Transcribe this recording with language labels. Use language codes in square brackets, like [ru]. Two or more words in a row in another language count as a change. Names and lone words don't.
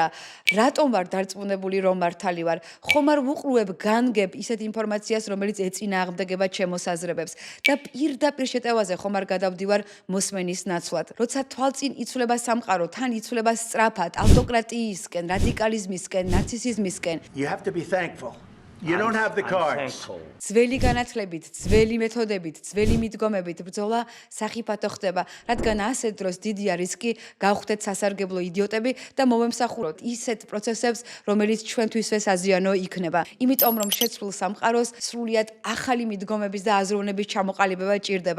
[ka] რატომ ვარ დარწმუნებული, რომ მართალი ვარ? ხომ არ ვუყურებ, განგებ ისეთ ინფორმაციას, რომელიც ეწინააღმდეგება ჩემ მოსაზრებებს და პირდაპირ შეტევაზე ხომ არ გადავდივარ მოსმენის ნაცვლად. როცა თვალწინ იცვლება სამყარო, თან იცვლება სწრაფად ავტოკრატიისკენ, რადიკალიზმისკენ, ნაციზმისკენ. [en] You have to be thankful. You don't have the cards. [ka] ძველი განათლებით, ძველი მეთოდებით, ძველი მიდგომებით ბრძოლა სახიფათო ხდება, რადგან ასეთ დროს დიდია რისკი გავხდეთ სასარგებლო იდიოტები და მოვემსახუროთ ისეთ პროცესებს, რომელიც ჩვენთვისვე საზიანო იქნება. იმიტომ რომ შეცვლილ სამყაროს სრულიად ახალი მიდგომების და აზროვნების ჩამოყალიბება ჭირდება.